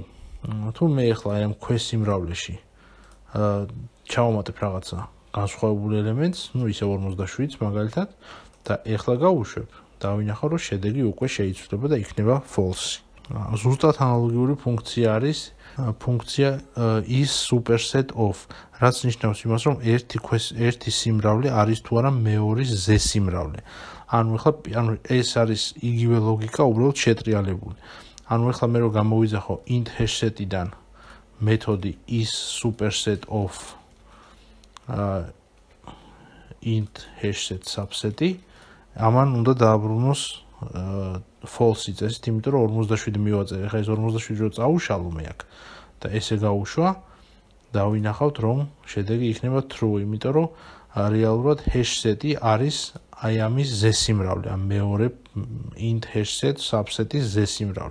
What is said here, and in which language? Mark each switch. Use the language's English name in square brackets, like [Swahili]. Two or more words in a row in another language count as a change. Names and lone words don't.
[Georgian] თუ მე ახლა ამ ქვესიმრავლეში ჩავამატებ რაღაცა განსხვავებული ელემენტს, ისევ 47-ს მაგალითად, და ეხლა გავუშვებ, დავინახავ, რომ შედეგი უკვე შეიცვლება და იქნება false. ზუსტად ანალოგიური ფუნქცია არის ფუნქცია [English] is superset of, [Georgian] რაც ნიშნავს იმას, რომ ერთი სიმრავლე არის თუ არა მეორის ზე სიმრავლე. ანუ ეს არის იგივე ლოგიკა, უბრალოდ შეტრიალებული. ანუ ეხლა მე რო გამოვიძახო [English] int hash-set- [Georgian] იდან მეთოდი [English] is superset of int hashset [Georgian] subset-ი, ამან უნდა დააბრუნოს false წესით, იმიტომ რომ 47 მივაწერე, ხა ეს 47 რო წაუშალო მე აქ და ესე გაუშვა, დავინახავთ რომ შედეგი იქნება true, იმიტომ რომ რეალურად hashset-ი არის აი ამის ზესიმრავლე, ამ მეორე [English] int hashset subset- [Georgian] ის ზესიმრავლე.